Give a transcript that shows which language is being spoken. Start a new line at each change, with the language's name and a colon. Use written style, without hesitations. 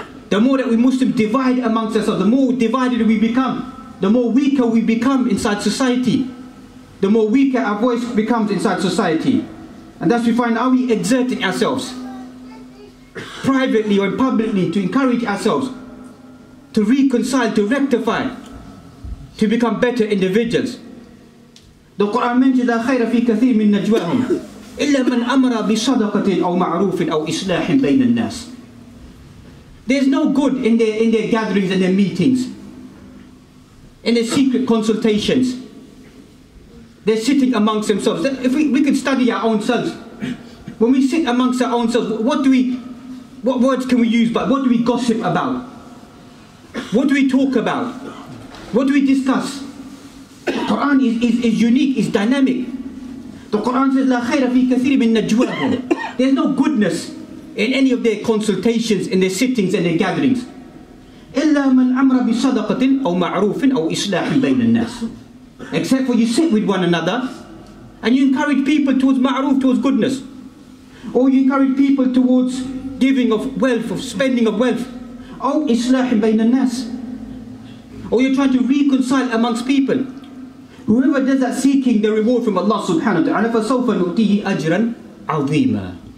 English: The more that we Muslims divide amongst ourselves, the more divided we become, the more weaker we become inside society. The more weaker our voice becomes inside society. And thus we find, are we exerting ourselves privately or publicly to encourage ourselves to reconcile, to rectify, to become better individuals? The Quran mentions
Arabic: لا خير في كثير من نجواهم إلا من أمر بصدقة أو معروف أو إصلاح بين الناس.
English: There's no good in their gatherings and their meetings, in their secret consultations. They're sitting amongst themselves. If we could study our own selves, when we sit amongst our own selves, what words can we use? But what do we gossip about? What do we talk about? What do we discuss? The Quran is unique, is dynamic. The Quran says,
Arabic: لا خير في كثير من نجواهم.
English: There's no goodness in any of their consultations, in their sittings and their gatherings.
Arabic: إلا من أمر بصدقة أو معروف أو إصلاح بين الناس.
English: Except for you sit with one another and you encourage people towards ma'ruf, towards goodness. Or you encourage people towards giving of wealth, of spending of wealth.
Arabic: أو إصلاح بين الناس.
English: Or you're trying to reconcile amongst people. Whoever does that seeking the reward from Allah subhanahu wa ta'ala,
Arabic: فَسَوْفَ نُؤْتِيهِ أَجْرًا عَظِيمًا.